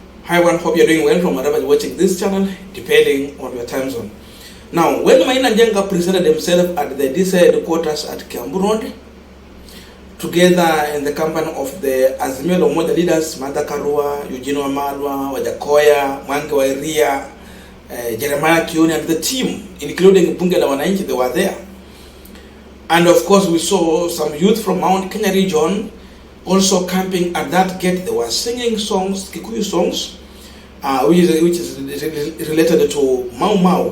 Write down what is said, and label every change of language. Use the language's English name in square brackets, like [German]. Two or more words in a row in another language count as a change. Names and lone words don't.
[English] Hi everyone, hope you're doing well from wherever you're watching this channel, depending on your time zone. Now, when Maina Njenga presented himself at the DCI headquarters at Kiambu Road, together in the company of the Azimio la Umoja leaders, Martha Karua, Eugene Wamalwa, Wajakoya, Mwangi Wairia, Jeremiah Kioni, and the team, including Bunge la Wananchi, they were there. And of course, we saw some youth from Mount Kenya region also camping at that gate. They were singing songs, Kikuyu songs, which is related to Mau Mau.